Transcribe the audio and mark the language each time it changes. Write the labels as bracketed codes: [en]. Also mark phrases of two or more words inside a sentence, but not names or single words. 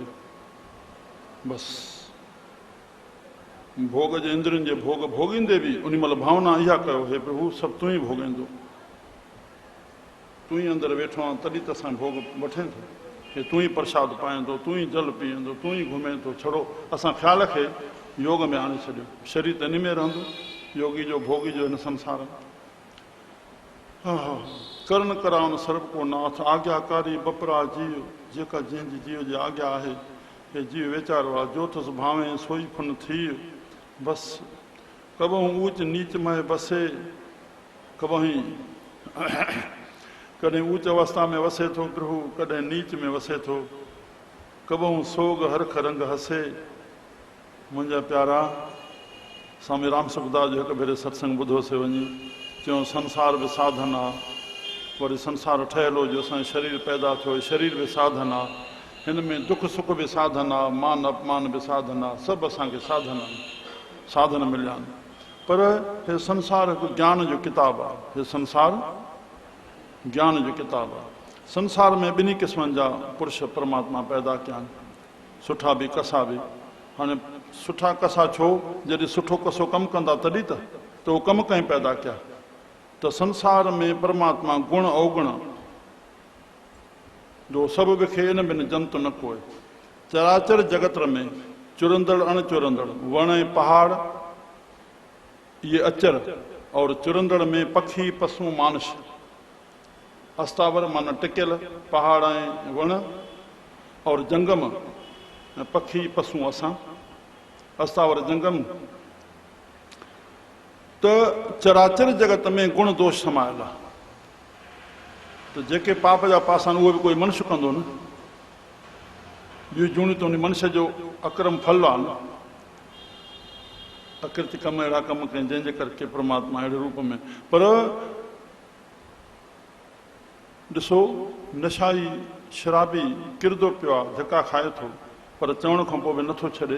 [sd] बसि भोग जे इंद्रियुनि जे भोग भोगींदे बि उन महिल भावना इहा कयो, हे प्रभु सभु तूं ई भोगींदो, तूं ई अंदरि वेठो आहे, तॾहिं त असां भोग वठे थो। हे तूं ई प्रसाद पाईंदो, तूं ई जल पीअंदो, तूं ई घुमे थो। छड़ो असां ख़्याल खे योग में आणे छॾियो। शरीर त इन में रहंदो, योगी जो भोगी जो हिन संसार में। हा हा, [pa] करण करावन सर्व को नाथ, आज्ञाकारी बपरा जीव, [sd] जेका जंहिंजी जीव जी आज्ञा आहे, हे जीव वीचारो आहे। [pa] जोतसि भावे सोई फुन थी, [sd] बसि [pa] कबहूं ऊच नीच में बसे, [sd] कबहीं कॾहिं ऊच अवस्था में वसे थो प्रभु, कॾहिं नीच में वसे थो। [pa] कबहूं सोग हरख रंग हसे। [sd] मुंहिंजा प्यारा स्वामी राम सुखदास जो हिकु भेरे सत्संग ॿुधोसीं वञी, चयूं संसार बि साधन आहे, वरी संसार ठहियलु हो जो असांजो शरीर पैदा थियो, शरीर बि साधन आहे, हिन में दुख सुख बि साधन आहे, मान अपमान बि साधन आहे, सभु असांखे साधन आहिनि, साधन मिलिया आहिनि। पर हे संसार हिकु ज्ञान जो किताबु आहे। हे संसार ज्ञान जो किताबु आहे। संसार में ॿिन्ही क़िस्मनि जा पुरुष परमात्मा पैदा कया आहिनि, सुठा बि कसा बि। हाणे सुठा कसा छो? जॾहिं सुठो कसो कमु कंदा तॾहिं त उहो कमु कंहिं पैदा कया। त संसार में परमात्मा गुण अवगुण जो सब विखे इन बिन जंत न कोय। चराचर जगत में चुरंदड़ अण चुरंदड़ वण ऐं पहाड़ ये अचर और चुरंदड़ में पखी पशु मानुष। अस्तावर माना टिकियल पहाड़ ऐं वण और जंगम पखी पशु असां अस्तावर जंगम। तो चराचर जगत में गुण दोष समायल आहे। तो जेके पाप जा पासा उहे भी कोई मनुष्य कंदो न। ॿियूं जूणियूं त उन मनुष्य जो अक्रम फल आहे न। अकृत्य कम अहिड़ा कम कनि जंहिंजे करके परमात्मा अहिड़े रूप में। पर ॾिसो नशाई शराबी किरदो पियो आहे, धका खाए थो, पर चवण खां पोइ बि नथो छॾे।